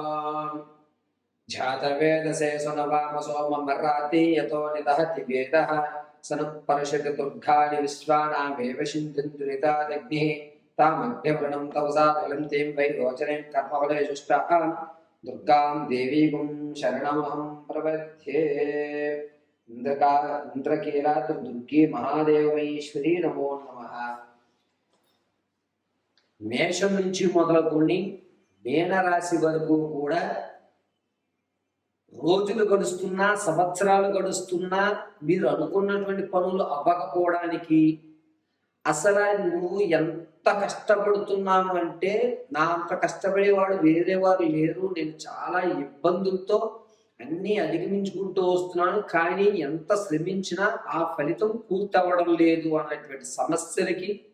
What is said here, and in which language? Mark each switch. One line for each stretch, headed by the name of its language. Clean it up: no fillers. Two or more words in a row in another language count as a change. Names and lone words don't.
Sanskrit: जातवेदसे सुनवामसो ममराति यतो निदहति वेदः सनुपरिषति दुर्गाणि विश्वानामेव सिन्धुरितादग्निः तामभ्यवृणं तवसा ज्वलन्तीं वै रोचनीं कर्मफलेषुष्टाः दुर्गां देवीं शरणमहं प्रपद्ये। इंद्रकीलाद्रिदुर्गे महादेवमयीश्वरी नमो नमः।
Telugu: మేషం నుంచి మొదలుకొని మీనరాశి వరకు కూడా రోజులు గడుస్తున్నా సంవత్సరాలు గడుస్తున్నా మీరు అనుకున్నటువంటి పనులు అవ్వకపోవడానికి అసలు నువ్వు ఎంత కష్టపడుతున్నావు అంటే నా అంత కష్టపడేవాడు వేరే వారు లేరు, నేను చాలా ఇబ్బందులతో అన్నీ అధిగమించుకుంటూ వస్తున్నాను, కానీ ఎంత శ్రమించినా ఆ ఫలితం పూర్తవ్వడం లేదు అన్నటువంటి సమస్యలకి,